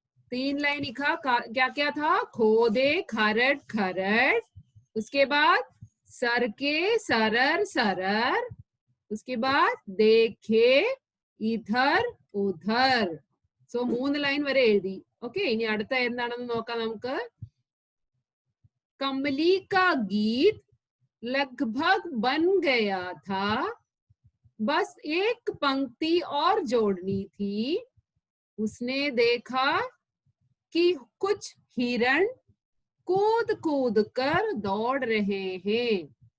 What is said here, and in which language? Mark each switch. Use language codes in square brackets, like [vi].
[hi] तीन लाइन लिखा, क्या क्या था? खोदे खरट खरट, उसके बाद सरके सरर सरर, उसके बाद देखे ഇധർ ഉധർ. [ml] സോ 3 ലൈൻ വരെ എഴുതി. ഓക്കെ, ഇനി അടുത്ത എന്താണെന്ന് നോക്കാം നമുക്ക്. [hi] कमली का गीत लगभग बन गया था, बस एक पंक्ति और जोड़नी थी. उसने देखा कि कुछ हिरण कूद कूद कर दौड़ रहे हैं.